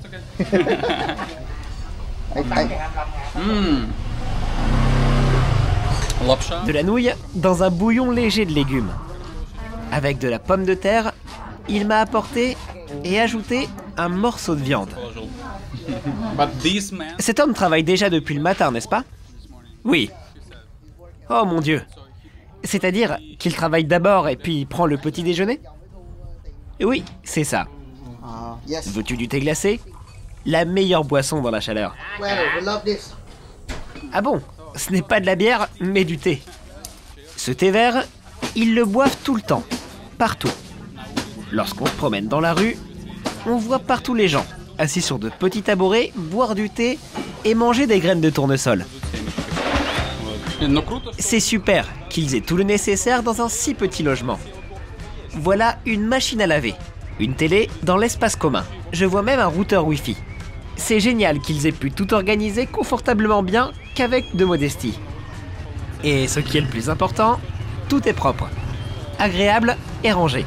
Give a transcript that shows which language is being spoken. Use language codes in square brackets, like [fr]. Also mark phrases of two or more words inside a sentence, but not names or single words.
[ru] Лапша. [fr] De la nouille dans un bouillon léger de légumes. Avec de la pomme de terre, il m'a apporté et ajouté un morceau de viande. [ru] Положил. [en] But this man. [fr] Cet homme travaille déjà depuis le matin, n'est-ce pas? Oui. Oh mon Dieu. C'est-à-dire qu'il travaille d'abord et puis il prend le petit déjeuner? Oui, c'est ça. Veux-tu du thé glacé? La meilleure boisson dans la chaleur. Ah bon? Ce n'est pas de la bière, mais du thé. Ce thé vert, ils le boivent tout le temps, partout. Lorsqu'on se promène dans la rue, on voit partout les gens, assis sur de petits tabourets, boire du thé et manger des graines de tournesol. [ru] Но круто, что [fr] C'est super qu'ils aient tout le nécessaire dans un si petit logement. Voilà une machine à laver, une télé dans l'espace commun. Je vois même un routeur Wi-Fi. C'est génial qu'ils aient pu tout organiser confortablement bien qu'avec de modestie. Et ce qui est le plus important, tout est propre, agréable et rangé.